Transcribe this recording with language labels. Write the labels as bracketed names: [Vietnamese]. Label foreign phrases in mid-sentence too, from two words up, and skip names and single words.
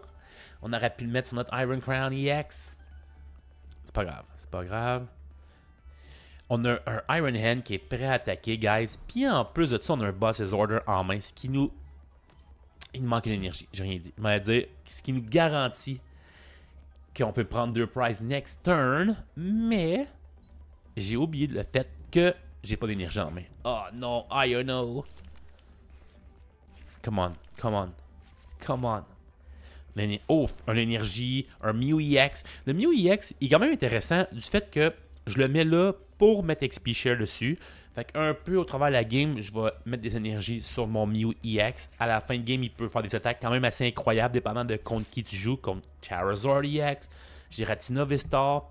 [French] On aurait pu le mettre sur notre Iron Crown EX. C'est pas grave, c'est pas grave. On a un Iron Hand qui est prêt à attaquer, guys. Puis en plus de ça, on a un Boss's Order en main, ce qui nous... Il nous manque une énergie, j'ai rien dit. Je vais dire, ce qui nous garantit qu'on peut prendre 2 [English] prizes next turn, [French] mais j'ai oublié le fait que j'ai pas d'énergie en main. Oh non, [English] I don't know. Come on, come on, come on. [French] Oh, une énergie, un Mew EX. Le Mew EX est quand même intéressant du fait que je le mets là pour mettre XP Share dessus. Fait qu'un peu au travers de la game, je vais mettre des énergies sur mon Mew EX. À la fin de game, il peut faire des attaques quand même assez incroyables, dépendant de contre qui tu joues, comme Charizard EX, Giratina Vistar.